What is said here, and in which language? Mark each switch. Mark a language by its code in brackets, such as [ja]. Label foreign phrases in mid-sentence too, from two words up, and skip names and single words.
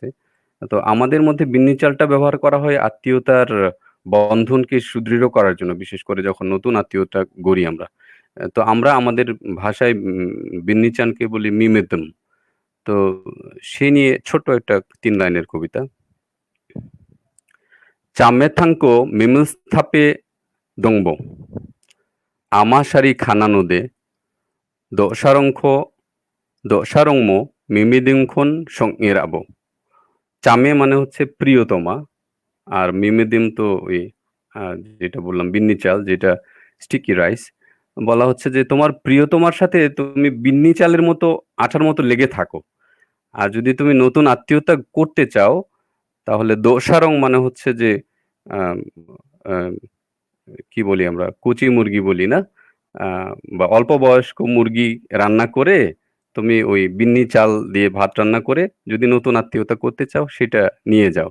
[bn] তো আমাদের মধ্যে বিন্নি চালটা ব্যবহার করা হয় আত্মীয়তার বন্ধনকে সুদৃঢ় করার জন্য, বিশেষ করে যখন নতুন আত্মীয়তা গড়ি আমরা। তো আমরা আমাদের ভাষায় বিন্নি চানকে বলি মিমেদম। তো সে নিয়ে ছোট্ট একটা 3 লাইনের কবিতা। [grt] চামেথাঙ্কো মিমস্থাপে দংব আমাশারি খানানোদে দশারংমো মিমিদিংখন সংএরাবো। [bn] চামে মানে হচ্ছে প্রিয়তমা, আর মিমিদিম তো ওই যেটা বললাম বিন্নি চাল, যেটা [en] sticky rice, [bn] বলা হচ্ছে যে তোমার প্রিয়তমার সাথে তুমি বিন্নি চালের মতো আঠার মতো লেগে থাকো। আর যদি তুমি নতুন আত্মীয়তা করতে চাও তাহলে দোসারং মানে হচ্ছে যে আম, আম, কি বলি আমরা, কুচি মুরগি বলি না, বা অল্প বয়স্ক মুরগি রান্না করে তুমি ওই বিন্নি চাল দিয়ে ভাত রান্না করে যদি নতুন আত্মীয়তা করতে চাও সেটা নিয়ে যাও।